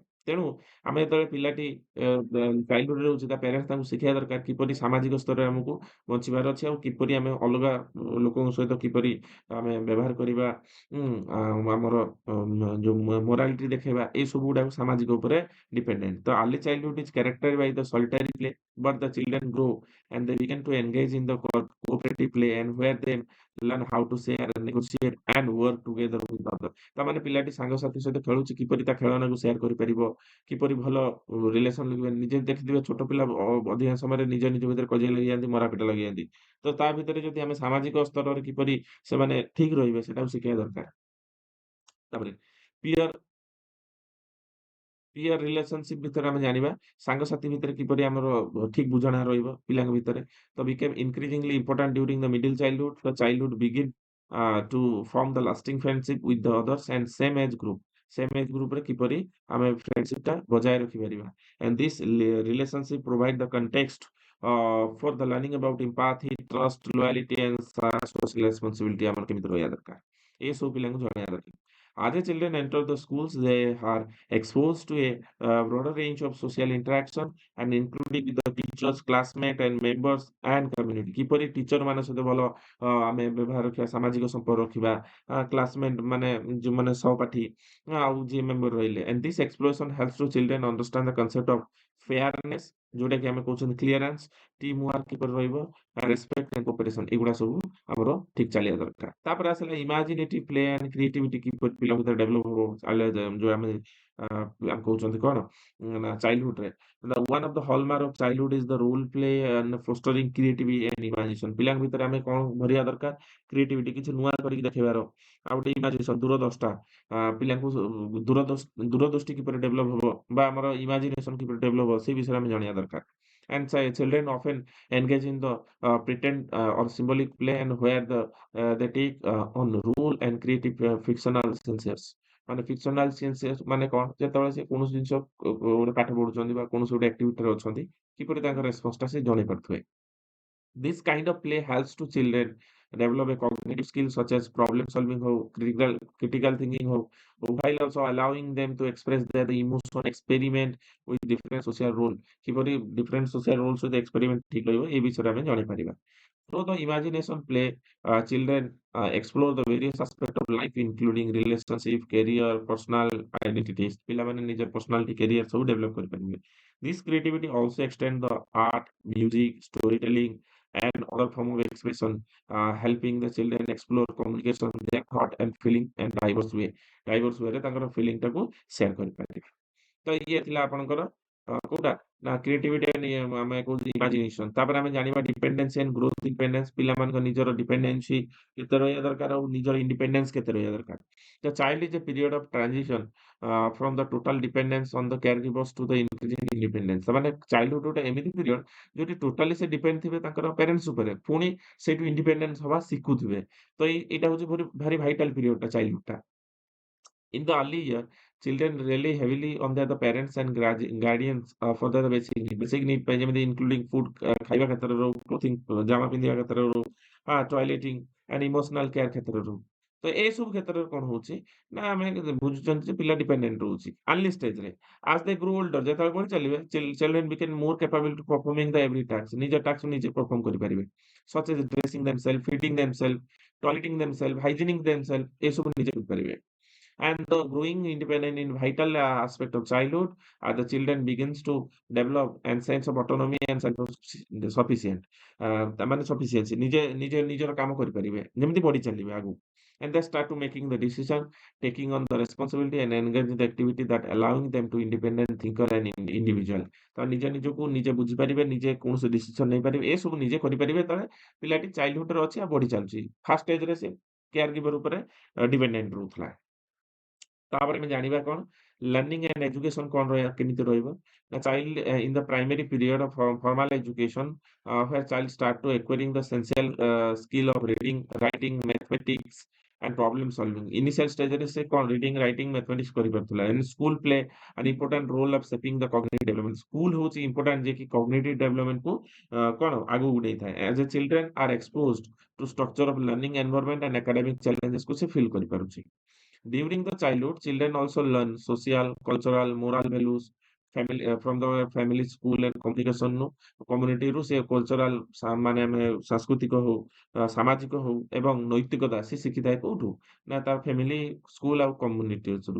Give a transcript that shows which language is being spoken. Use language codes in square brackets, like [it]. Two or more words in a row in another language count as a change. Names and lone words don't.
[or] ତେଣୁ ଆମେ ଯେତେବେଳେ ପିଲାଟି ଚାଇଲ୍ଡହୁଡରେ ରହୁଛି, ତା ପ୍ୟାରେଣ୍ଟସ୍ ତାଙ୍କୁ ଶିଖେଇବା ଦରକାର କିପରି ସାମାଜିକ ସ୍ତରରେ ଆମକୁ ବଞ୍ଚିବାର ଅଛି, ଆଉ କିପରି ଆମେ ଅଲଗା ଲୋକଙ୍କ ସହିତ କିପରି ଆମେ ବ୍ୟବହାର କରିବା, ଆଉ ଆମର ଯୋଉ ମୋରାଲିଟି ଦେଖେଇବା, ଏଇ ସବୁ ଗୁଡାକ ସାମାଜିକ ଉପରେ ଡିପେଣ୍ଡେଣ୍ଟ। [en] ta early childhood is characterize by the solitary play, but the children grow and they begin to engage in the cooperative play and where they learn how to share and negotiate and work together with others। [or] ତାମାନେ ପିଲାଟି ସାଙ୍ଗସାଥି ସହିତ ଖେଳୁଛି, କିପରି ତା ଖେଳନାକୁ ସେୟାର କରିପାରିବ, କିପରି ଭଲ ରିଲେସନ ଲାଗିବ। ନିଜେ ଦେଖିଥିବେ ଛୋଟ ପିଲା ଅଧିକାଂଶ ସମୟରେ ନିଜ ନିଜ ଭିତରେ କଜିଆ ଲାଗିଯାଆନ୍ତି, ମରାପିଟା ଲାଗିଯାଆନ୍ତି। ତ ତା ଭିତରେ ଯଦି ଆମେ ସାମାଜିକ ସ୍ତରରେ କିପରି ସେମାନେ ଠିକ ରହିବେ, ସେଟାକୁ ଶିଖେଇବା ଦରକାର। ତାପରେ ପିଅର ପିଅର ରିଲେସନସିପ ଭିତରେ ଆମେ ଜାଣିବା ସାଙ୍ଗସାଥି ଭିତରେ କିପରି ଆମର ଠିକ ବୁଝାମଣା ରହିବ ପିଲାଙ୍କ ଭିତରେ। [en] ta become increasingly important during the middle childhood. The childhood begin to form the lasting friendship with the others and same age group. same age group-re [or] କିପରି ଆମେ ଫ୍ରେଣ୍ଡସିପଟା ବଜାୟ ରଖିପାରିବା। [en] And this relationship provide the context for the learning about empathy, trust, loyalty and social responsibility [or] ଆମର କେମିତି ରହିବା ଦରକାର, ଏ ସବୁ ପିଲାଙ୍କୁ ଜଣେଇବା ଦରକାର। [en] As the children enter the schools, they are exposed to a broader range of social interaction and including with the teachers, classmates and members and community। [or] କିପରି ଟିଚର ମାନଙ୍କ ସହିତ ଭଲ ଆମେ ବ୍ୟବହାର ରଖିବା, ସାମାଜିକ ସମ୍ପର୍କ ରଖିବା, କ୍ଲାସମେଟ ମାନେ ଯୋଉମାନେ ସହପାଠୀ ଆଉ ଯିଏ ମେମ୍ବର ରହିଲେ। [en] And this exploration helps to children understand the concept of fairness [or] ଯୋଉଟାକି ଆମେ କହୁଛନ୍ତି କ୍ଲିୟରାନ୍ସ, [en] team work [or] କିପରି ରହିବ, [en] respect and cooperation [or] ଏଗୁଡା ସବୁ ଆମର ଠିକ ଚାଲିବା ଦରକାର। ତାପରେ ଆସିଲା [en] imaginative play and creativity [or] କିପରି ପିଲାଙ୍କ ଭିତରେ ଡେଭଲପ ହବ। ଯୋଉ ଆମେ କହୁଛନ୍ତି କଣ ନା ଚାଇଲ୍ଡହୁଡରେ [en] one of the hallmark of childhood is the role play and fostering creativity and imagination। [or] ପିଲାଙ୍କ ଭିତରେ ଆମେ କଣ ଭରିବା ଦରକାର? କ୍ରିଏଟିଭିଟି, କିଛି ନୂଆ କରିକି ଦେଖେଇବାର। ଆଉ ଗୋଟେ ଇମାଜିନେସନ, ଦୂରଦର୍ଶିତା। ପିଲାଙ୍କୁ ଦୂରଦୃଷ୍ଟି କିପରି ଡେଭଲପ ହବ ବା ଆମର ଇମାଜିନେସନ କିପରି ଡେଭଲପ ହବ ସେ ବିଷୟରେ ଆମେ ଜାଣିବା ଦରକାର। [en] And children often engage in the pretend or symbolic play and where they take on role and creative fictional scenarios। [or] ମାନେ [en] fictional senses [or] ମାନେ କଣ? ଯେତେବେଳେ ସେ କୌଣସି ଜିନିଷ ଗୋଟେ ପାଠ ପଢୁଛନ୍ତି ବା କୌଣସି ଗୋଟେ ଆକ୍ଟିଭିଟିରେ ଅଛନ୍ତି, କିପରି ତାଙ୍କ ରେସ୍ପନ୍ସଟା ସେ ଜଣେଇ ପାରୁଥିବେ। [en] This kind of play helps to children develop a cognitive skills such as problem solving ho, critical thinking ho, while also allowing them to express their emotion, experiment with different social role। [or] কিপରି [en] different social roles with experiment [or] ଠିକ ରହିବ ଏ ବିଷୟରେ ଆମେ ଜାଣିପାରିବା। [en] Through the imagination play, children explore the various aspects of life including relationship, career, personal identities। [or] ପିଲାମାନେ ନିଜ personality, career ସବୁ develop କରିପାରିବେ। [en] This creativity also extend the art, music, storytelling and other form of expression, helping the children explore communication, their thought and feeling and diverse way। diverse way [or] ରେ ତାଙ୍କର feeling ଟାକୁ share କରିପାରିବେ। ତ ଇଏ ଥିଲା ଆପଣଙ୍କର କୋଉଟା ନା [en] creativity and [or] ଆମେ କହୁଛେ ଇମାଜିନେସନ। ତାପରେ ଆମେ ଜାଣିବା [en] dependence and growth independence. [or] ପିଲାମାନଙ୍କ ନିଜର ଡିପେଣ୍ଡେନ୍ସି କେତେ ରହିବା ଦରକାର ଆଉ ନିଜର ଇଣ୍ଡିପେଣ୍ଡେନ୍ସ କେତେ ରହିବା ଦରକାର। [en] The child is a period of transition from the total dependence on the care givers to the increasing independence. [or] ମାନେ ଚାଇଲ୍ଡହୁଡ ଗୋଟେ ଏମିତି ପିରିୟଡ ଯୋଉଠି ଟୋଟାଲି ସେ ଡିପେଣ୍ଡ ଥିବେ ତାଙ୍କର ପ୍ୟାରେଣ୍ଟସ ଉପରେ, ପୁଣି ସେଇଠୁ ଇଣ୍ଡିପେଣ୍ଡେନ୍ସ ହବା ଶିଖୁଥିବେ। ତ ଏଇଟା ହଉଛି ଭାରି [en] vital period-ta [or] ଚାଇଲ୍ଡହୁଡ ଟା। [en] In the early year, children rely heavily on their the parents and guardians for their basic need। basic need [or] ପାଇଁ ଯେମିତି [en] including food, [or] ଖାଇବା କ୍ଷେତ୍ରରେ ହଉ, clothing, ଜାମା ପିନ୍ଧିବା କ୍ଷେତ୍ରରେ ହଉ, [en] toileting and emotional care [or] କ୍ଷେତ୍ରରେ ହଉ। ତ ଏସବୁ କ୍ଷେତ୍ରରେ କଣ ହଉଛି ନା ଆମେ ବୁଝୁଛନ୍ତି ଯେ ପିଲା ଡିପେଣ୍ଡେଣ୍ଟ ରହୁଛି ଆର୍ଲି ଷ୍ଟେଜରେ। [en] as they grow older, [or] ଯେତେବେଳେ ବଢି ଚାଲିବେ, [en] children become more capable to performing the every task। [or] ନିଜ ଟାସ୍କ ନିଜେ perform କରିପାରିବେ। [en] such as dressing themselves, feeding themselves, toileting themselves, hygiening themselves [or] ଏସବୁ ନିଜେ କରିପାରିବେ। [en] And the growing independent in vital aspect of childhood, the children begins to develop and sense of autonomy and self sufficient। [or] ତାମାନେ sufficiency ନିଜେ ନିଜେ ନିଜର କାମ କରିପାରିବେ ଯେମିତି ବଢି ଚାଲିବେ ଆଗକୁ। [en] And they start to making the decision, taking on the responsibility and engage in the activity that allowing them to independent thinker and individual। [or] ତ ନିଜ ନିଜକୁ ନିଜେ ବୁଝିପାରିବେ, ନିଜେ କୌଣସି ଡିସିସନ ନେଇପାରିବେ, ଏସବୁ ନିଜେ କରିପାରିବେ ଯେତେବେଳେ ପିଲାଟି ଚାଇଲ୍ଡହୁଡରେ ଅଛି ଆଉ ବଢି ଚାଲୁଛି। [en] first stage-re [or] ସେ [en] care giver [or] ଉପରେ ଡିପେଣ୍ଡେଣ୍ଟ ରହୁଥିଲା। ତାପରେ ଆମେ ଜାଣିବା କଣ [en] learning and education [or] କଣ ରହିବା କେମିତି ରହିବ ନା [en] child in the primary period of formal education where child start to acquiring the essential skill of reading, writing, mathematics and problem solving। initial stage [or] ରେ ସେ କଣ [en] reading, writing, mathematics [or] କରିପାରୁଥିଲା। [en] and school play an important role of shaping the cognitive development। [or] school ହଉଛି important ଯେ କି [en] cognitive development [or] କୁ କଣ ଆଗକୁ ନେଇଥାଏ। [en] as a children are exposed to structure of learning environment and academic challenges [or] କୁ ସେ feel କରିପାରୁଛି। [en] During the childhood, children also learn social, cultural, moral values from the family, school and communication [or] ରୁ community ରୁ ସେ cultural ମାନେ ଆମେ ସାଂସ୍କୃତିକ ହଉ, ସାମାଜିକ ହଉ ଏବଂ ନୈତିକତା ସେ ଶିଖିଥାଏ କୋଉଠୁ ନା ତାର family, school ଆଉ community ରୁ।